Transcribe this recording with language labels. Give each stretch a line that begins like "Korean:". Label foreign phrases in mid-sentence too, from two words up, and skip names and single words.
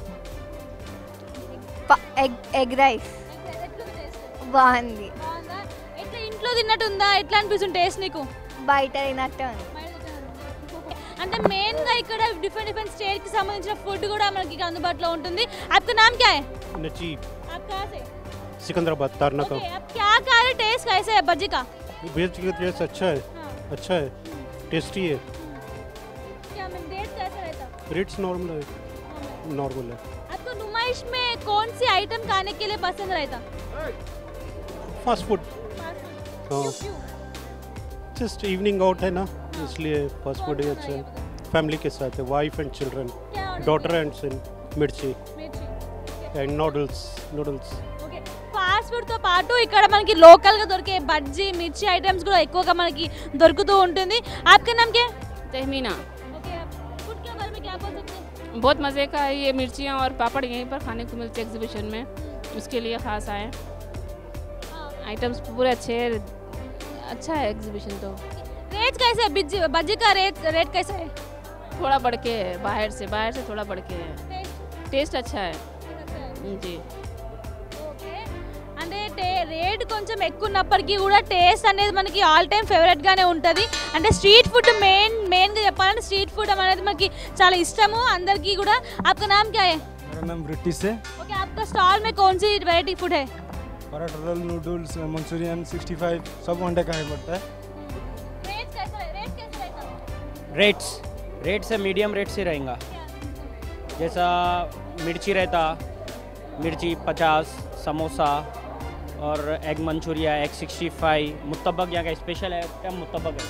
Telugu: ఎగ్ రైస్ బాగుంది. ఎట్లా ఇంట్లో తిన్నట్టుందా? ఎట్లా అనిపిస్తుంది టేస్ట్ నీకు? బయట తిన్నట్టు ఉంది. అంటే మెయిన్గా ఇక్కడ
English: different stateకి
Telugu: సంబంధించిన ఫుడ్ కూడా మనకి ఇక్కడ అందుబాటులో ఉంటుంది.
Hindi: आपका नाम क्या है? नजीब। आप कहाँ से? सिकंदराबाद तारना का। अब क्या खा रहे? टेस्ट कैसे है भजी का? वेज का टेस्ट अच्छा है, अच्छा है, टेस्टी है। क्या रेट कैसा रहता?
English: rates normal
Hindi: है। आपको नुमाइश में कौन सी आइटम खाने के लिए पसंद रहता? फास्ट फूड।
English: just evening out
Hindi: है ना, इसलिए फास्ट फूड ही अच्छा है।
English: फैमिली
Hindi: के साथ है,
English: wife and children, daughter and son, mirchi and noodles. fast foodతో
Telugu: పాటు ఇక్కడ మనకి లోకల్గా దొరికే బజ్జీ, మిర్చి ఐటమ్స్ కూడా ఎక్కువగా మనకి దొరుకుతూ ఉంటుంది.
Hindi: आपका नाम क्या है? तहमीना। फूड के बारे में क्या बोल सकते हैं? बहुत मज़े का है, ये मिर्चियाँ और पापड़ यहीं पर खाने को मिलते हैं एग्जीबिशन में, उसके लिए ख़ास आए। आइटम्स पूरे अच्छे हैं, अच्छा है एग्जीबिशन। तो रेट कैसे है? बज्जी का रेट कैसा है? थोड़ा बढ़ के है, बाहर से थोड़ा बढ़ के है। टेस्ट अच्छा है। जी
Telugu: అంటే రేట్ కొంచెం ఎక్కువ ఉన్నప్పటికీ కూడా టేస్ట్ అనేది మనకి
English: all time favoriteగానే
Telugu: ఉంటుంది. అంటే
English: street food
Telugu: మెయిన్గా చెప్పాలంటే
English: street food
Telugu: అనేది మనకి చాలా ఇష్టము అందరికీ కూడా.
Hindi: आपका नाम क्या है? मेरा नाम ब्रिटिश है. ओके, आपका स्टॉल में कौन सी
English: variety food
Hindi: है? पराठा, रोल, नूडल्स, मंचूरियन, 65 सब वनडे का पड़ता है. रेट कैसा रहता है? रेट से मीडियम रेट से रहेगा. जैसा मिर्ची रहता, मिर्ची 50, समोसा और
English: egg manchuria,
Hindi: एग 65, मुत्तबक यहाँ का
English: special item
Hindi: मुत्तबक है.